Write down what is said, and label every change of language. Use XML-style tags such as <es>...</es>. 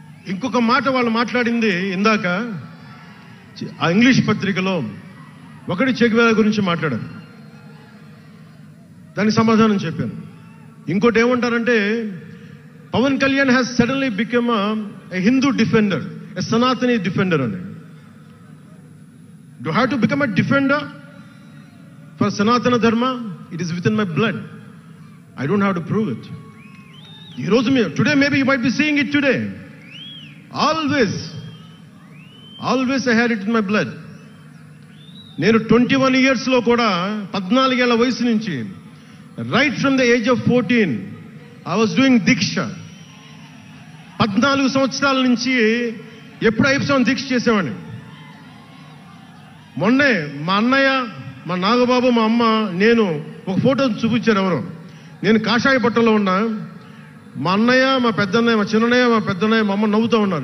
<te>ఇంకొక మాట వాళ్ళు మాట్లాడింది ఇందాక ఆ ఇంగ్లీష్ పత్రికలో ఒకటి చెగువేరా గురించి మాట్లాడారు. దానికి సమాధానం చెప్పాను. ఇంకోటి ఏమంటారంటే</te> <en>Pawan Kalyan has suddenly become a Hindu defender, a Sanatani defender అని. Do I have to become a defender for Sanatana Dharma? It is within my blood. I don't have to prove it. Today maybe you might be seeing it today. Always I had it in my blood.</en> <te>నేను</te> <en>21 years</en> <te>లో కూడా 14 ఏళ్ల వయసు నుంచి</te> <en>right from the age of 14 I was doing deeksha.</en> <te>14 సంవత్సరాల నుంచి ఎప్పుడు అయ్యప్ప దీక్ష చేసేవాడిని. మొన్నే మా అన్నయ్య, మా నాగబాబు, మా అమ్మ, నేను ఒక ఫోటో చూపించారు ఎవరో. నేను కాషాయ బట్టలో ఉన్నా. మా అన్నయ్య, మా పెద్దన్నయ్య, మా చిన్నయ్య, మా పెద్దన్నయ్య, మా అమ్మ నవ్వుతూ ఉన్నారు.</te>